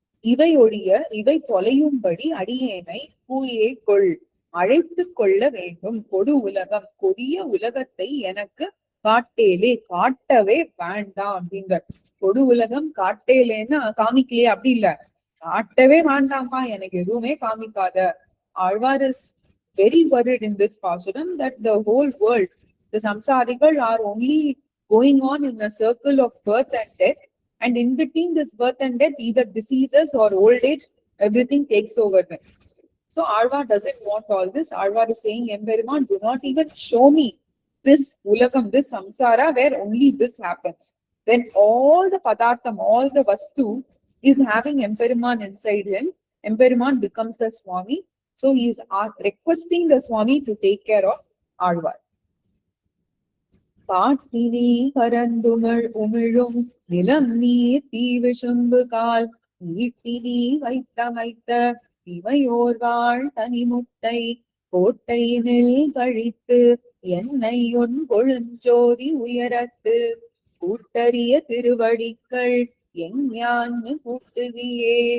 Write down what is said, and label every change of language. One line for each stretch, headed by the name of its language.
Tamil: இவை ஒழிய இவை தொலையும்படி அடியேனை பூயே கொள், அழைத்து கொள்ள வேண்டும். கொடு உலகம், கொடிய உலகத்தை எனக்கு காட்டேலே, காட்டவே வேண்டாம் அப்படின்ற. கொடு உலகம் காட்டேலேன்னா காமிக்கலையே அப்படி இல்ல, காட்டவே வேண்டாமா, எனக்கு எதுவுமே காமிக்காத.
English: Alvar is very worried in this pasuram that the whole world, the samsarigal are only going on in a circle of birth and death, and in between this birth and death, either diseases or old age, everything takes over them. So Alvar doesn't want all this. Alvar is saying, Emberiman, do not even show me this ulagam, this samsara, where only this happens. When all the padartham, all the vastu is having Emberiman inside him, Emberiman becomes the Swami. So he is requesting the Swami to take care of Alvar.
Tamil: காட்டினி கரந்துமிழ் உமிழும் நிலம் நீர் தீவிசும்பு கால் ஈட்டினி வைத்த இவையோர்வாள் தனிமுட்டை கோட்டையினில் கழித்து என்னை உன் கொழுஞ்சோதி உயரத்து கூட்டறிய திருவடிகள் எஞ்ஞான்னு கூட்டுதியே.